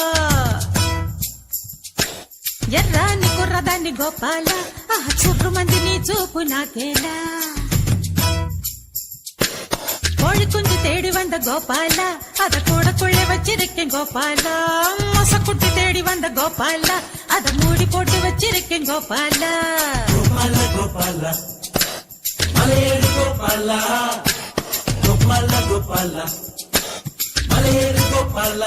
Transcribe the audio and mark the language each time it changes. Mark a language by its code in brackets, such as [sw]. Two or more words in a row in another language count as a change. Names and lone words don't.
[te] ఎర్రని కుర్రదాన్ని గోపాల చుట్టు మంది నీ చూపు నాకేలా. [ta] கோழி குஞ்சு தேடி வந்த கோபால, அத கூடக்குள்ளே வச்சிருக்கேன் கோபால. மொசக்குட்டி தேடி வந்த கோபால, அத மூடி போட்டு வச்சிருக்கேன் கோபால. கோபால கோபால மலையேறு கோபால, கோபால கோபால மலையேறு கோபால,